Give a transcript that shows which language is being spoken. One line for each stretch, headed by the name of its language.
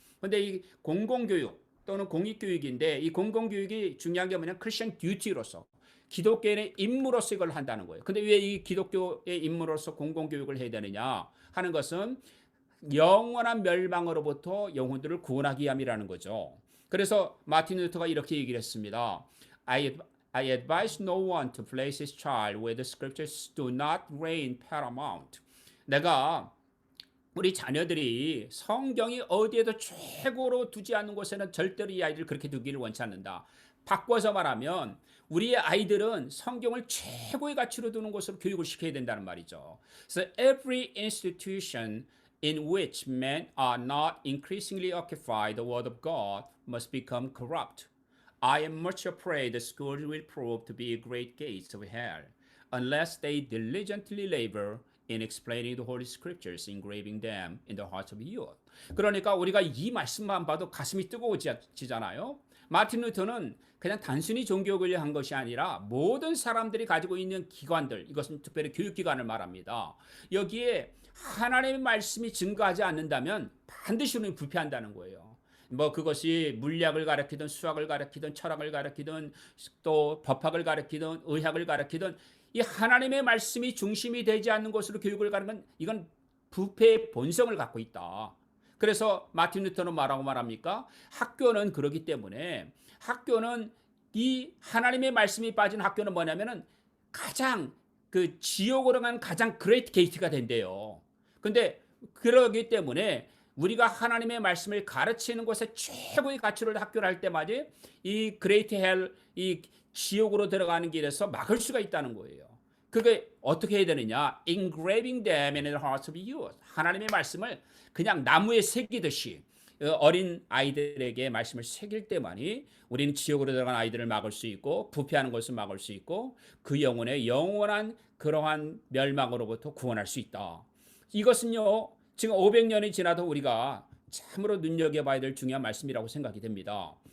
Korean: 근데 이 공공교육 또는 공익교육인데 이 공공교육이 중요한 게 뭐냐면 크리스천 듀티로서 기독교인의 임무로서 이걸 한다는 거예요. 근데 왜 이 기독교의 임무로서 공공교육을 해야 되느냐 하는 것은 영원한 멸망으로부터 영혼들을 구원하기 위함이라는 거죠. 그래서 마틴 루터가 이렇게 얘기를 했습니다.
English: I advise no one to place his child where the scriptures do not reign paramount.
Korean: 내가 우리 자녀들이 성경이 어디에도 최고로 두지 않는 곳에는 절대로 이 아이들을 그렇게 두기를 원치 않는다. 바꿔서 말하면 우리의 아이들은 성경을 최고의 가치로 두는 곳으로 교육을 시켜야 된다는 말이죠.
English: So every institution in which men are not increasingly occupied the word of God must become corrupt. I am much afraid the schools will prove to be great gates of hell unless they diligently labor in explaining the Holy Scriptures, engraving them in the hearts of youth.
Korean: 그러니까 우리가 이 말씀만 봐도 가슴이 뜨거워지잖아요. 마틴 루터는 그냥 단순히 종교교육을 한 것이 아니라 모든 사람들이 가지고 있는 기관들, 이것은 특별히 교육기관을 말합니다. 여기에 하나님의 말씀이 증거하지 않는다면 반드시 우리는 불패한다는 거예요. 뭐 그것이 물리학을 가르치든 수학을 가르치든 철학을 가르치든 또 법학을 가르치든 의학을 가르치든 이 하나님의 말씀이 중심이 되지 않는 것으로 교육을 가르치면 이건 부패의 본성을 갖고 있다. 그래서 마틴 루터는 뭐라고 말합니까? 학교는 그러기 때문에 학교는 이 하나님의 말씀이 빠진 학교는 뭐냐면은 가장 그 지옥으로 가는 가장 그레이트 게이트가 된대요. 근데 그러기 때문에 우리가 하나님의 말씀을 가르치는 곳에 최고의 가치를 학교를 할 때마다 이 그레이트 헬, 이 지옥으로 들어가는 길에서 막을 수가 있다는 거예요. 그게 어떻게 해야 되느냐?
English: Engraving them in the hearts of youth.
Korean: 하나님의 말씀을 그냥 나무에 새기듯이 어린 아이들에게 말씀을 새길 때만이 우리는 지옥으로 들어간 아이들을 막을 수 있고 부패하는 것을 막을 수 있고 그 영혼의 영원한 그러한 멸망으로부터 구원할 수 있다. 이것은요, 지금 500년이 지나도 우리가 참으로 눈여겨봐야 될 중요한 말씀이라고 생각이 됩니다.